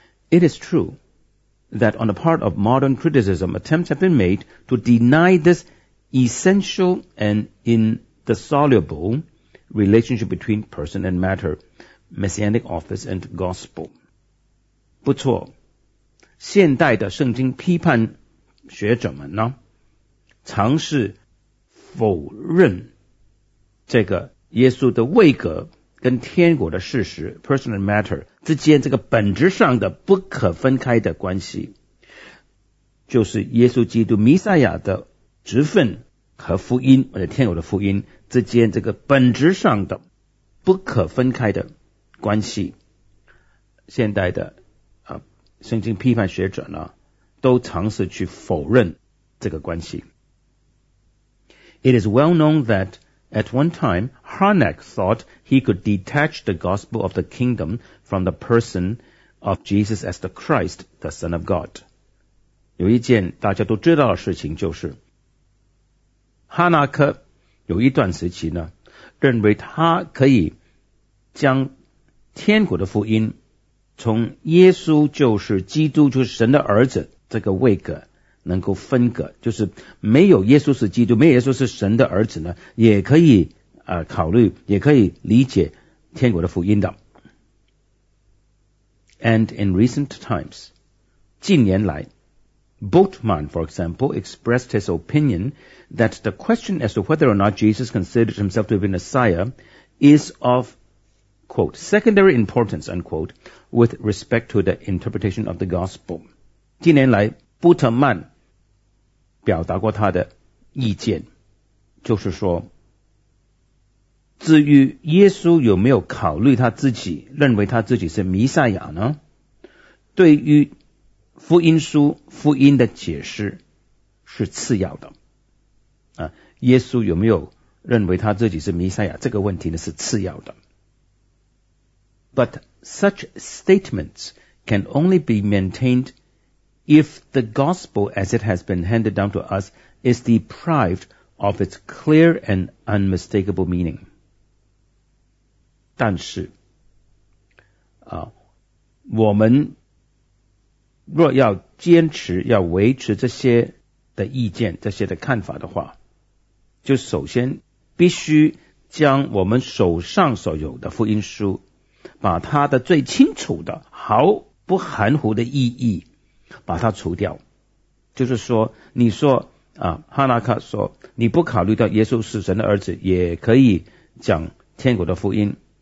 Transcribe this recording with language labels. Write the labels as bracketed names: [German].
[English] It is true that on the part of modern criticism, attempts have been made to deny this essential and indissoluble relationship between person and matter，Messianic office and gospel。 [Chinese] 不错，现代的圣经批判学者们呢，尝试否认这个耶稣的位格跟天国的事实 [English] person and matter [Chinese] 之间这个本质上的不可分开的关系，就是耶稣基督弥赛亚的职分和福音或者天国的福音之间这个本质上的不可分开的关系。现代的圣经批判学者呢，都尝试去否认这个关系。 [English] It is well known that at one time Harnack thought he could detach the gospel of the kingdom from the person of Jesus as the Christ, the Son of God。 [Chinese] 有一件大家都知道的事情，就是哈纳克有一段时期呢，认为他可以将天国的福音从耶稣就是基督就是神的儿子这个位格能够分隔，就是没有耶稣是基督，没有耶稣是神的儿子呢，也可以考虑也可以理解天国的福音的。 [English] And in recent times， [Chinese] 近年来 [English] Bultmann for example expressed his opinion that the question as to whether or not Jesus considered himself to have been a Messiah is ofquote, secondary importance, unquote, with respect to the interpretation of the gospel. [Chinese] 近年来布特曼表达过他的意见，就是说，至于耶稣有没有考虑他自己，认为他自己是弥赛亚呢？对于福音书福音的解释是次要的啊，耶稣有没有认为他自己是弥赛亚这个问题呢是次要的。 [English] But such statements can only be maintained if the gospel as it has been handed down to us is deprived of its clear and unmistakable meaning. [Chinese] 但是啊，我们若要坚持要维持这些的意见这些的看法的话，就首先必须将我们手上所有的福音书把它的最清楚的毫不含糊的意义把它除掉，就是说你说啊，哈拿卡说你不考虑到耶稣是神的儿子也可以讲天国的福音，